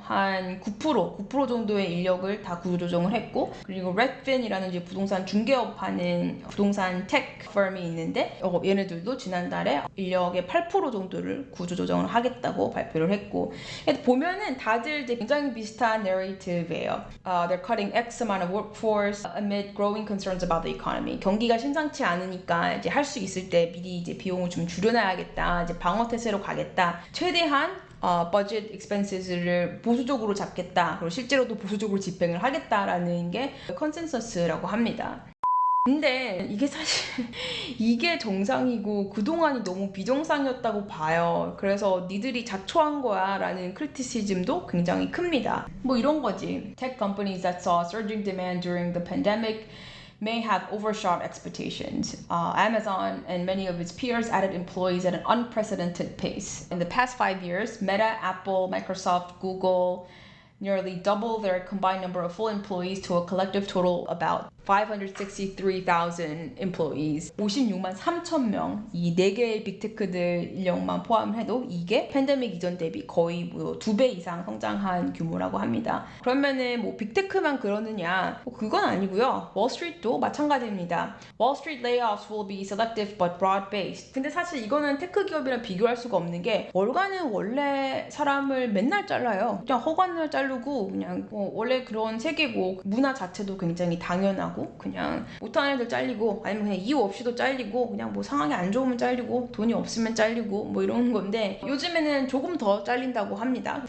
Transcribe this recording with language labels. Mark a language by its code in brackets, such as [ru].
[ko] 한 9% 정도의 인력을 다 구조조정을 했고, 그리고 레드핀이라는 이제 부동산 중개업 하는 부동산 테크 펌이 있는데 얘네들도 지난달에 인력의 8% 정도를 구조조정을 하겠다고 발표를 했고, 보면은 다들 이제 굉장히 비슷한 내러티브예요. [en] They're cutting X amount of workforce amid growing concerns about the economy. [ko] 경기가 심상치 않으니까 이제 할 수 있을 때 미리 이제 비용을 좀 줄여놔야겠다. 이제 방어 태세로 가겠다. 최대한 budget expenses를 보수적으로 잡겠다. 그리고 실제로도 보수적으로 집행을 하겠다라는 게 컨센서스라고 합니다. 근데 이게 사실 이게 정상이고 그동안이 너무 비정상이었다고 봐요. 그래서 니들이 자초한 거야 라는 크리티시즘도 굉장히 큽니다. 뭐 이런 거지. [en] Tech companies that saw surging demand during the pandemic may have overshot expectations. Amazon and many of its peers added employees at an unprecedented pace. In the past 5 years, Meta, Apple, Microsoft, Google nearly double their combined number of full employees to a collective total about 563,000 employees. [ko] 56만 3천 명. 이 4개의 빅테크들 인력만 포함해도 이게 팬데믹 이전 대비 거의 뭐 2배 이상 성장한 규모라고 합니다. 그러면은 뭐 빅테크만 그러느냐? 그건 아니고요. 월스트리트도 마찬가지입니다. [en] Wall Street layoffs will be selective but broad-based. [ko] 근데 사실 이거는 테크 기업이랑 비교할 수가 없는 게 월가는 원래 사람을 맨날 잘라요. 그냥 허관을 자르고 그냥 원래 그런 세계고 문화 자체도 굉장히 당연하고 그냥 못하는 애들 잘리고 아니면 그냥 이유 없이도 잘리고 그냥 뭐 상황이 안 좋으면 잘리고 돈이 없으면 잘리고 뭐 이런 건데 요즘에는 조금 더 잘린다고 합니다.